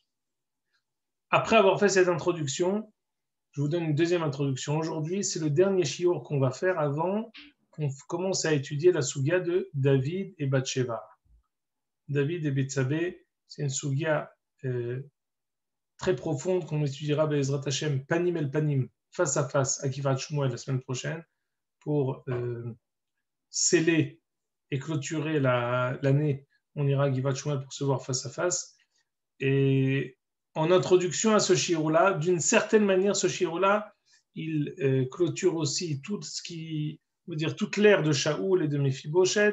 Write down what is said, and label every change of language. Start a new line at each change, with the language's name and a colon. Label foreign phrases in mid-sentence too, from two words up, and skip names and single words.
French: Après avoir fait cette introduction, je vous donne une deuxième introduction. Aujourd'hui, c'est le dernier shiur qu'on va faire avant qu'on commence à étudier la sugia de David et Bathsheba. David et Bethsabée, c'est une sugia très profonde qu'on étudiera
Hebrew: בעזרת השם, פנים אל פנים,
French: face à face, à Givat Shmuel la semaine prochaine, pour sceller et clôturer l'année. On ira à Givat Shmuel pour se voir face à face. Et en introduction à ce shiur-là, d'une certaine manière, ce shiur-là, il clôture aussi tout ce qui veut dire toute l'ère de Shaoul et de Mephiboshet.